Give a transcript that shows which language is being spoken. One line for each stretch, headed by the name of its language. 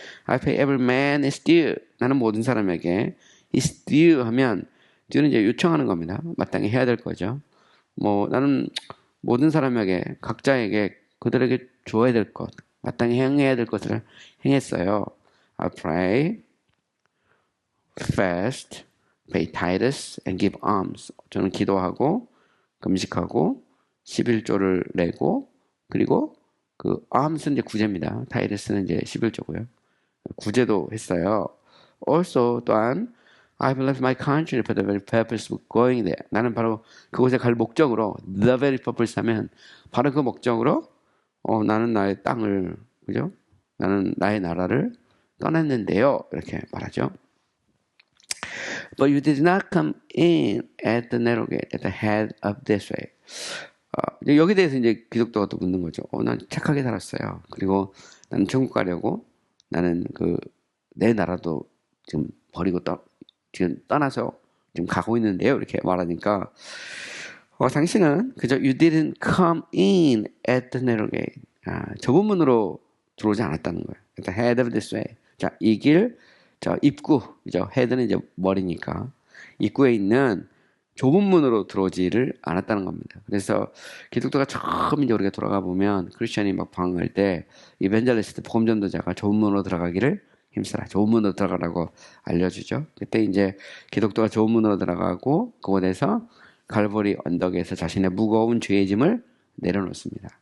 English: I pay every man his due.
Korean: 나는 모든 사람에게
English: his due
Korean: 하면 due는 이제 요청하는 겁니다. 마땅히 해야 될 거죠. 뭐 나는 모든 사람에게 각자에게 그들에게 줘야 될 것, 마땅히 행해야 될 것을 행했어요.
English: I pray, fast, pay tithes, and give alms.
Korean: 저는 기도하고, 금식하고, 11조를 내고, 그리고 그 alms는 이제 구제입니다. tithes는 이제 11조고요. 구제도 했어요.
English: Also
Korean: 또한
English: I've left my country for the very purpose of going there.
Korean: 나는 바로 그곳에 갈 목적으로
English: the very purpose
Korean: 하면 바로 그 목적으로 나는 나의 땅을, 그죠? 나는 나의 나라를 떠났는데요. 이렇게 말하죠.
English: But you did not come in at the narrow gate, at the head of this way.
Korean: 여기 대해서 이제 기독교가 또 묻는 거죠. 난 착하게 살았어요. 그리고 나는 천국 가려고 나는 내 나라도 지금 버리고 지금 떠나서 지금 가고 있는데요. 이렇게 말하니까 당신은 그저
English: you didn't come in at the narrow gate.
Korean: 좁은 문으로 들어오지 않았다는 거예요.
English: At the head of this way.
Korean: 자, 이 길, 저 입구, 그죠? 헤드는 이제 머리니까 입구에 있는 좁은 문으로 들어오지를 않았다는 겁니다. 그래서 기독교가 처음 이제 우리가 돌아가 보면 크리스천이 막 방황할 때 이벤젤리스트 복음 전도자가 좁은 문으로 들어가기를 힘써라. 좁은 문으로 들어가라고 알려주죠. 그때 이제 기독교가 좁은 문으로 들어가고 그곳에서 갈보리 언덕에서 자신의 무거운 죄의 짐을 내려놓습니다.